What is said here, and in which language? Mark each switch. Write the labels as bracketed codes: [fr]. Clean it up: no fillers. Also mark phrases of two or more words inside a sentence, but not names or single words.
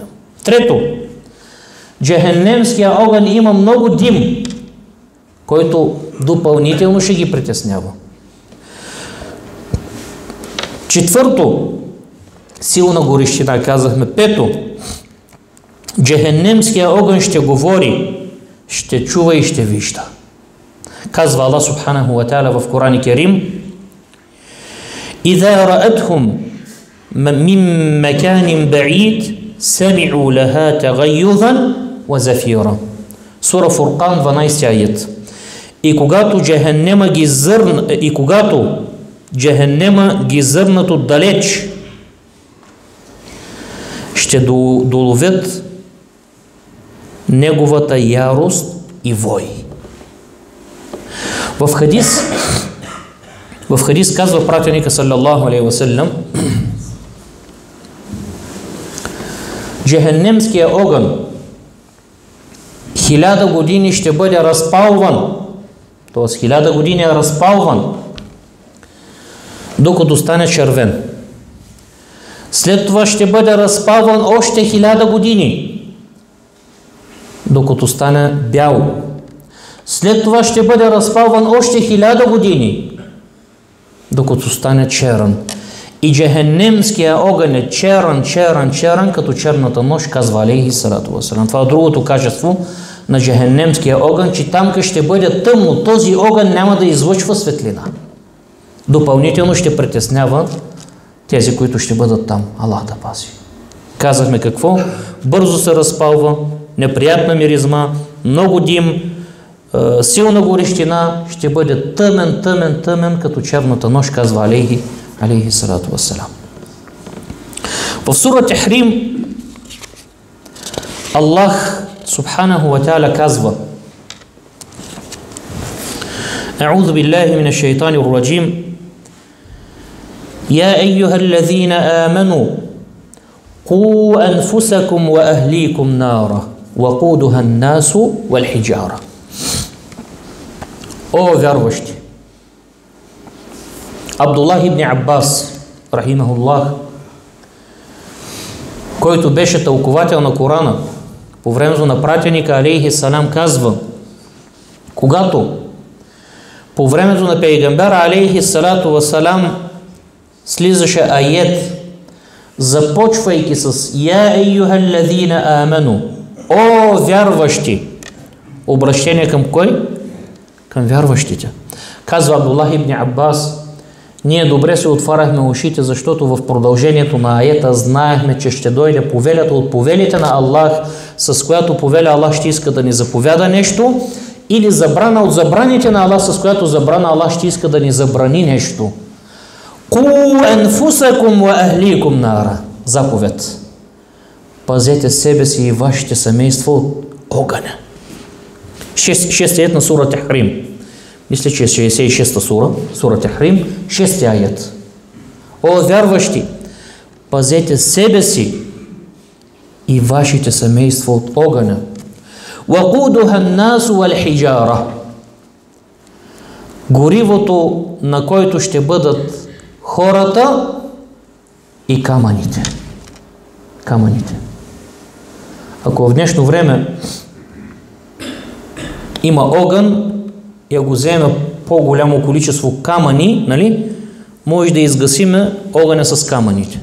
[bg] Трето, джахеннемския огън има много дим, който допълнително ще ги притеснява. Четвърто, силна горещина, казахме. Пето, джахеннемския огън ще говори, ще чува и ще вижда. Казва Аллах субханаху ва та'аля в Коран Керим: [ar] إذا رأتهم من مكان بعيد سمعوا لها تغيظا وزفيرا. [bg] Сура Фуркан, 12 аят. И когато джахеннема ги зърнат отдалеч, ще доловят неговата ярост и вой. В хадис казва пратеника [ar] صلى الله عليه وسلم: [bg] джахеннемския огън 1000 години ще бъде разпалван, т.е. 1000 години е разпалван, докато стане червен. След това ще бъде разпалван още 1000 години, докато стане бял. След това ще бъде разпалван още 1000 години, докато стане черен. И джахеннемския огън е черен, като черната нощ, казва [ar] عليه الصلاة والسلام. [bg] Това е другото качество на джахеннемския огън, че там ще бъде тъмно. Този огън няма да излъчва светлина. Допълнително ще притеснява тези, които ще бъдат там. Аллах да пази. Казахме какво? Бързо се разпалва, неприятна миризма, много дим, силна горещина, ще бъде тъмен, като черната нощ, казва [ar] عليه الصلاة والسلام. [bg] В сура Тахрим Аллах Субханаху ва Та'аля казва: [ar] أعوذ بالله من الشيطان الرجيم يا أيها الذين آمنوا قوا أنفسكم وأهليكم نارا وقودها الناس والحجارة. [bg] О вярващи! Абдуллах ибн Аббас, рахимахуллах, който беше тълковател на Корана по времето на пратеника [ar] عليه السلام, [bg] казва: когато по времето на пейгамбера [ar] عليه الصلاة والسلام [bg] слизаше аят, започвайки с [ar] يا أيها الذين آمنوا, [bg] о вярващи, обращение към кой? Към вярващите. Казва Абдуллах ибн Аббас: ние добре се отваряхме ушите, защото в продължението на аета знаехме, че ще дойде повелята от повелите на Аллах, с която повеля Аллах ще иска да ни заповяда нещо, или забрана от забраните на Аллах, с която забрана Аллах ще иска да ни забрани нещо. [ar] قوا أنفسكم وأهليكم نارا. [bg] Заповед: пазете себе си и вашите семейства от огъня. 6 аят на сура Тахрим. Мисля, че е 66-та сура Тахрим, 6 аят. О вярващи, пазете себе си и вашите семейства от огъня. [ar] وَقُودُهَا النَّاسُ وَالْحِجَارَةُ. [bg] Горивото, на който ще бъдат хората и камъните. Камъните. Ако в днешно време има огън и го вземе по-голямо количество камъни, нали, може да изгасиме огъня с камъните.